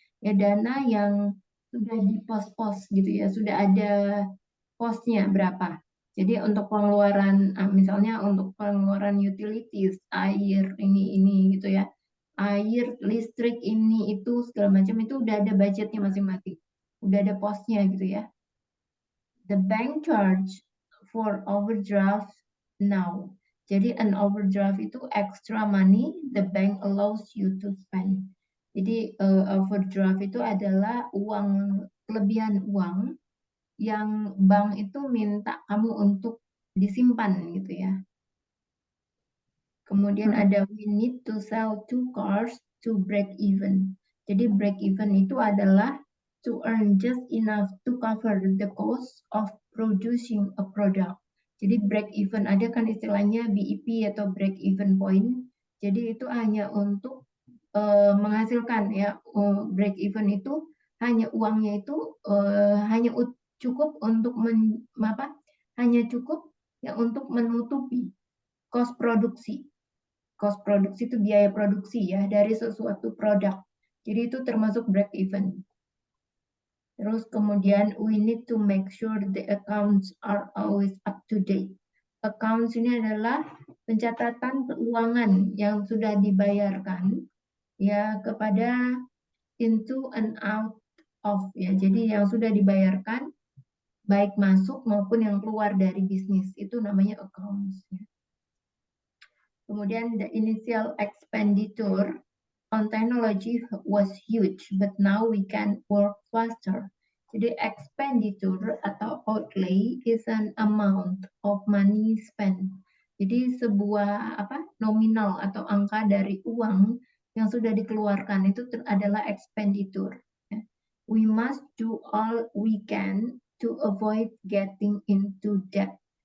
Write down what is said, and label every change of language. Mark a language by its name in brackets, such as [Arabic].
[Indonesian] Ya, dana yang sudah di pos-pos gitu ya, sudah ada posnya berapa. Jadi untuk pengeluaran, misalnya untuk pengeluaran utilities, air, ini gitu ya. Air, listrik, ini, itu, segala macam itu udah ada budgetnya masing-masing. Udah ada posnya gitu ya. [English] The bank charge for overdraft now. Jadi an overdraft itu extra money the bank allows you to spend. [Indonesian] Jadi overdraft itu adalah uang, kelebihan uang yang bank itu minta kamu untuk disimpan gitu ya. Kemudian ada [English] we need to sell 2 cars to break even. Jadi break even [Indonesian] itu adalah [English] to earn just enough to cover the cost of producing a product. [Indonesian] Jadi break even, ada kan istilahnya BEP atau break even point. Jadi itu hanya untuk menghasilkan ya, break even itu hanya uangnya itu hanya cukup untuk hanya cukup ya untuk menutupi cost produksi. Cost produksi itu biaya produksi ya dari sesuatu produk. Jadi itu termasuk break even. [English] Terus kemudian we need to make sure the accounts are always up to date. [Indonesian] Accounts ini adalah pencatatan keuangan yang sudah dibayarkan ya kepada [English] into and out of [Indonesian] ya. Jadi yang sudah dibayarkan baik masuk maupun yang keluar dari bisnis itu namanya accounts ya. [English] Kemudian the initial expenditure on technology was huge, but now we can work faster. Jadi expenditure atau outlay is an amount of money spent. [Indonesian] Jadi sebuah nominal atau angka dari uang yang sudah dikeluarkan itu adalah expenditure. [English] We must do all we can to avoid getting into debt.